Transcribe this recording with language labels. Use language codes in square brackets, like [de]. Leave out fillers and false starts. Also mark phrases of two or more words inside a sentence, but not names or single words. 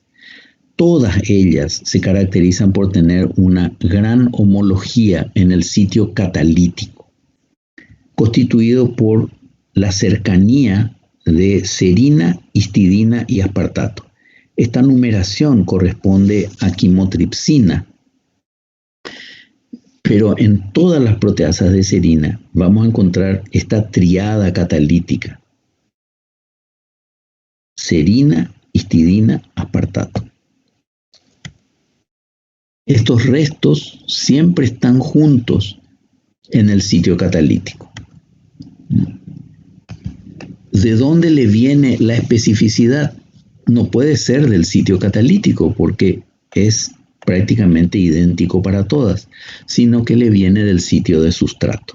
[es] Todas ellas se caracterizan por tener una gran homología en el sitio catalítico, constituido por la cercanía de serina, histidina y aspartato. Esta numeración corresponde a quimotripsina, pero en todas las proteasas de serina vamos a encontrar esta triada catalítica: serina, histidina, aspartato. Estos restos siempre están juntos en el sitio catalítico. ¿De dónde le viene la especificidad? No puede ser del sitio catalítico porque es prácticamente idéntico para todas, sino que le viene del sitio de sustrato.